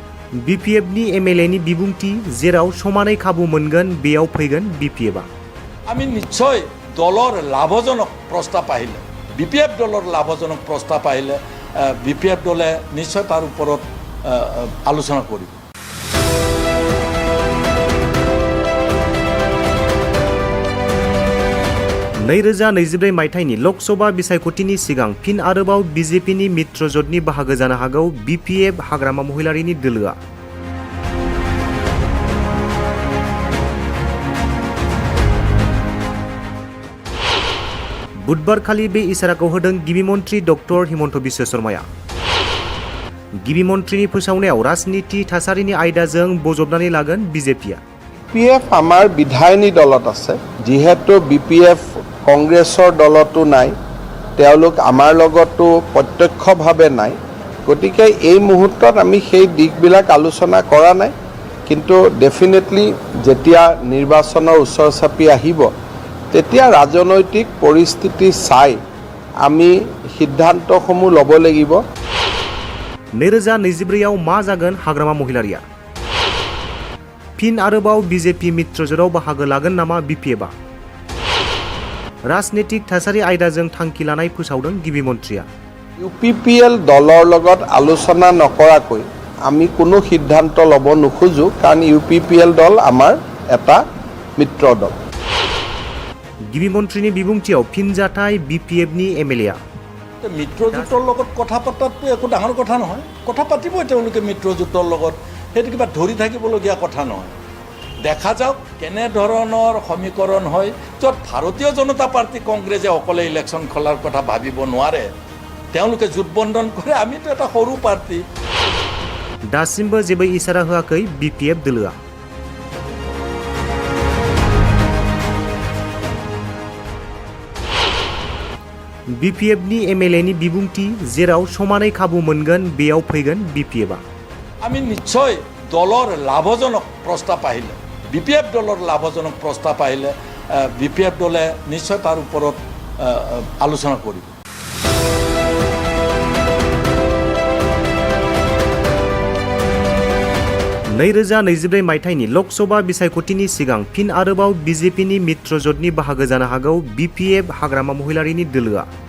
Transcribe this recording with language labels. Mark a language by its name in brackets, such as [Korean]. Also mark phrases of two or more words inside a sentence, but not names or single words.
[Bodo] BPFनि MLAनि बिबुंथि जेराव समानै खाबु मोनगोन बेयाव फैगोन BPFआ [Assamese] আমি নিশ্চয় দলৰ লাভজনক প্ৰস্তাৱ আহিলে BPF দলৰ লাভজনক প্ৰস্তাৱ আহিলে BPF দলে নিশ্চয় তাৰ ওপৰত আলোচনা কৰিব [Bodo] नैरोजा 2024 मायथाइनि लकसभा बिसायख'थिनि सिगां फिन आरोबाव BJPनि मित्रजोटनि बाहागो जानो हागौ BPF हाग्रामा महिलारिनि दोलोआ बुधबारखालि बे इसाराखौ होदों गिबि मन्थ्रि डक्टर हिमन्त बिश्व शर्माया गिबि मन्थ्रिनि फोसावनायाव राजनीति थासारिनि आयदाजों बजबनानै लागोन BJPआ [Assamese] BPF আমাৰ বিধায়িনী দলত আছে যিহেতু BPF কংগ্ৰেছৰ দলতো নাই তেওঁলোক আমাৰ লগতো প্ৰত্যক্ষভাৱে নাই গতিকে এই মুহূৰ্তত আমি সেই দিকবিলাক আলোচনা কৰা নাই কিন্তু ডেফিনেটলি যেতিয়া নিৰ্বাচনৰ ওচৰ চাপি আহিব তেতিয়া ৰাজনৈতিক পৰিস্থিতি চাই আমি সিদ্ধান্তসমূহ ল'ব লাগিব [Bodo] 2024 आव मा जागोन हाग्रामा महिलारिया फिन आरोबाव BJP मित्रजोटाव बाहागो लागोन नामा BPFआ राजनीतिक थासारि आयदाजों थांखि लानाय फोसावदों गिबि मन्थ्रिया [Assamese] UPPL दলৰ লগত আলোচনা নকৰাকৈ আমি কোনো সিদ্ধান্ত ল'ব নোখোজো কাৰণ UPPL দল আমাৰ এটা মিত্ৰ দল [Bodo] गिबि मन्थ्रिनि बिबुंथियाव फिनजाथाय BPFनि MLAआ [Assamese] মিত্ৰজোঁটৰ লগত কথা পতাটো একো ডাঙৰ কথা নহয় কথা পাতিবই তেওঁলোকে মিত্ৰজোঁটৰ লগত সেইটো কিবা ধৰি থাকিবলগীয়া কথা নহয় দেখা যাওক কেনে ধৰণৰ সমীকৰণ হয় য'ত ভাৰতীয় জনতা পাৰ্টি কংগ্ৰেছে অকলে ইলেকশ্যন খোলাৰ কথা ভাবিব নোৱাৰে তেওঁলোকে জোটবন্ধন কৰে আমিতো এটা সৰু পাৰ্টি [Bodo] दासिमबो जेबो इसारा होआखै BPF दोलोआ BPFनि MLAनि बिबुंथि जेराव समानै खाबु मोनगोन बेयाव फैगोन BPFआ [Assamese] আমি নিশ্চয় দলৰ লাভজনক প্ৰস্তাৱ আহিলে BPF দলৰ লাভজনক প্ৰস্তাৱ আহিলে BPF দলে নিশ্চয় তাৰ ওপৰত আলোচনা কৰিব [Bodo] 2024 मायथाइनि लकसभा बिसायख'थिनि सिगां फिन आरोबाव BJPनि मित्रजोटनि बाहागो जानो हागौ BPF हाग्रामा महिलारिनि दोलोआ